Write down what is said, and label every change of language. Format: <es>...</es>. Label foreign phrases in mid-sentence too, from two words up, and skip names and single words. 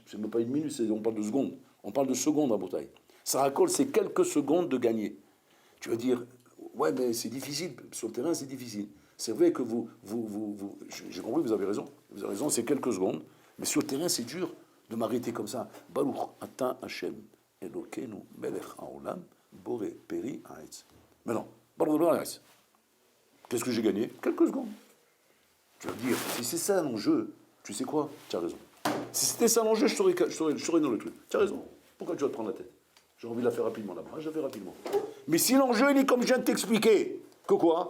<fr>C'est même pas une minute, on parle de secondes. On parle de secondes rabotage. Ça raccole, c'est quelques secondes de gagner. Tu vas dire, ouais, mais c'est difficile. Sur le terrain, c'est difficile. C'est vrai que j'ai compris, vous avez raison. Vous avez raison, c'est quelques secondes. Mais sur le terrain, c'est dur de m'arrêter comme ça.</fr> <he>ברוך אתה השם אלוקינו מלך העולם בורא פרי הארץ.</he> <fr>Mais non,</fr> <he>ברוך הארץ.</he> <fr>Qu'est-ce que j'ai gagné? Quelques secondes. Tu vas me dire, si c'est ça l'enjeu, tu sais quoi? Tu as raison. Si c'était ça l'enjeu, je serais dans le truc. Tu as raison. Pourquoi tu vas te prendre la tête? J'ai envie de la faire rapidement là-bas. Je la fais rapidement. Mais si l'enjeu, il est comme je viens de t'expliquer, que quoi?</fr>